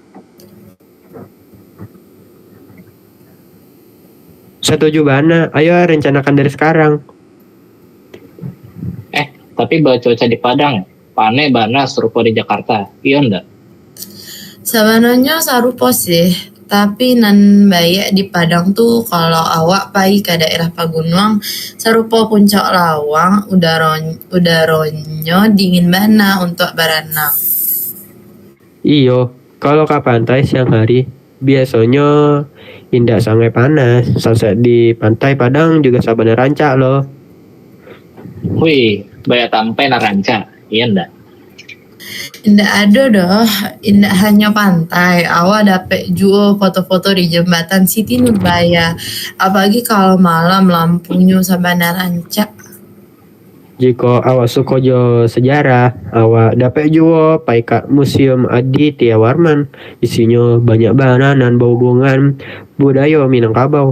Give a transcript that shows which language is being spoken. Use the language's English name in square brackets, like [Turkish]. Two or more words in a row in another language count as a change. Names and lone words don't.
[Minangkabau] Setuju bana, ayo rencanakan dari sekarang. Tapi cuaca di Padang, pane bana serupa di Jakarta, iya ndak? [Indonesian] Sebenarnya serupa sih. [Minangkabau] Tapi nan bayak di Padang tuh kalau awak pai ke daerah Pagunwang serupa Puncak Lawang, udaranya dingin bana untuk berenang. Iyo, kalau ke pantai siang hari, biasanya indah sangat panas. Sunset di pantai Padang juga sabana ranca loh. Wih, banyak tampai naranca, iya ndak? Indah ada doh, indah hanya pantai. Awak dapet juga foto-foto di jembatan Siti Nurbaya. Apalagi kalau malam lampunya sabana ranca. Jika awak suka jo sejarah, awak dapat juga pai ke Museum Aditya Warman. [Indonesian] Isinya banyak bahan dan berhubungan budaya Minangkabau.